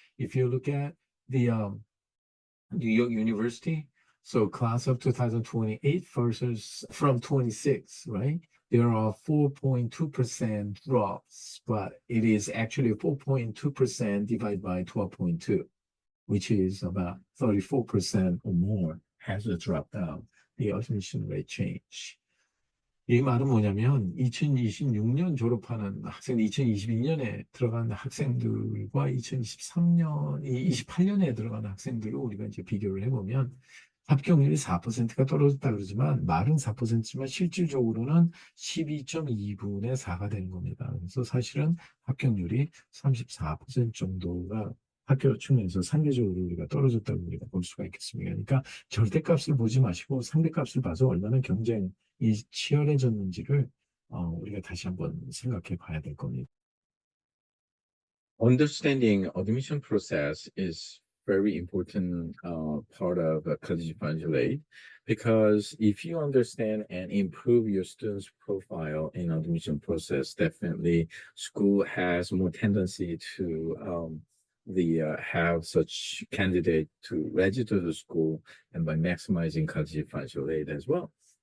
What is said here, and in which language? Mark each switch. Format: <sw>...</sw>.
<en>If you look at the New York University, so class of 2028 versus from 26, right? There are 4.2% drops, but it is actually 4.2% divided by 12.2, which is about 34% or more has a drop down, the admission rate change.</en> <ko>이 말은 뭐냐면 2026년 졸업하는 학생, 2022년에 들어간 학생들과 28년에 들어간 학생들을 우리가 이제 비교를 해보면 합격률이 4%가 떨어졌다 그러지만 말은 4%지만 실질적으로는 12.2분의 4가 되는 겁니다. 그래서 사실은 합격률이 34% 정도가 학교 측면에서 상대적으로 우리가 떨어졌다고 우리가 볼 수가 있겠습니다. 그러니까 절대값을 보지 마시고 상대값을 봐서 얼마나 경쟁이 치열해졌는지를 우리가 다시 한번 생각해 봐야 될 겁니다.</ko> <en>Understanding admission process is very important part of college financial aid because if you understand and improve your student's profile in admission process, definitely school has more tendency to have such candidate to register the school and by maximizing college financial aid as well.</en>